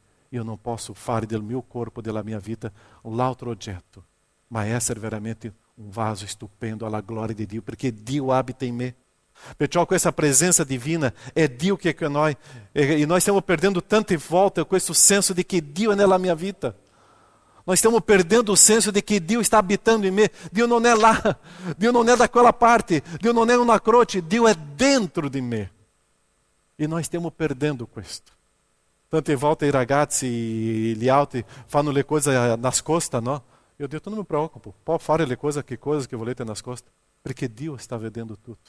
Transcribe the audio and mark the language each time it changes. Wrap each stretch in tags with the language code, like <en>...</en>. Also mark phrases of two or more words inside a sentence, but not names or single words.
<it>Io non posso fare del mio corpo, della mia vita, un altro oggetto, ma essere veramente un vaso stupendo alla gloria di Dio, perché Dio abita in me. Perciò questa presenza divina è Dio che è con noi, e noi stiamo perdendo tante volte questo senso di che Dio è nella mia vita.</it> <pt>Nós</pt> <it>stiamo perdendo</it> <pt>o senso de que Dio está abitando em mim.</pt> <it>Dio non è lá, Dio non è da quella parte, Dio non è una croce, Dio è dentro di me. E nós stiamo perdendo questo. Tante volte i ragazzi, gli altri fanno le cose nascoste, no? Io ho detto, non mi preoccupo, può fare le cose che volete nascoste, perché Dio sta vedendo tutto.</it>